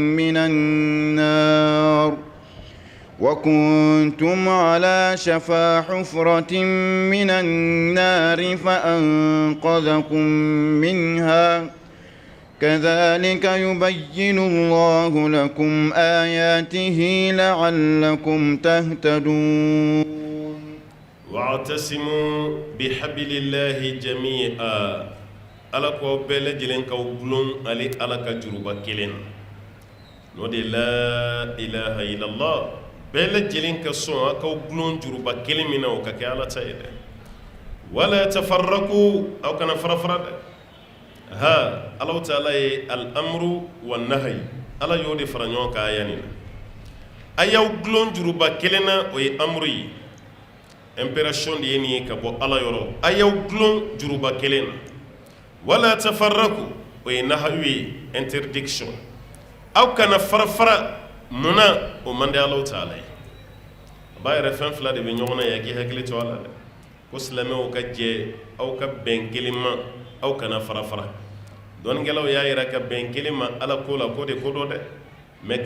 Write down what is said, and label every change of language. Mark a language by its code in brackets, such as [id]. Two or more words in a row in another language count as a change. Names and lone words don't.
[ar] من النار فأنقذكم منها كذلك يبين الله لكم آياته لعلكم تهتدون واعتصموا بحبل الله جميعا [bm] ala ko bɛɛ lajɛlen ka gulon ale ala ka juruba kelen n'o de la [ar] إله إلا الله [bm] bɛɛ lajɛlen ka sɔn a k'aw gulon juruba kelen min na o ka kɛ Ala ta ye dɛ [ar] ولا تفرقوا [bm] aw kana fara-fara dɛ Allahu Ta'ala ye [ar] الأمر والنهي [bm] Ala y'o de fara ɲɔgɔn kan aya nin na a y'aw gulon juruba kelen na o ye amru ye impération de ye nin ye ka bɔ Ala yɔrɔ a y'aw gulon juruba kelen na [ar] ولا تفرقوا [bm] o ye nahyu ye interdiction aw kana fara-fara munna o man di Allahu Ta'ala ye a b'a yɛrɛ fɛn fila de bɛ ɲɔgɔn na yan k'i hakili to a la dɛ ko silamɛw ka jɛ aw ka bɛn kelen ma aw kana fara-fara dɔnnikɛlaw y'a yira ka bɛn kelen ma Ala ko la ko de ko dɔ dɛ mais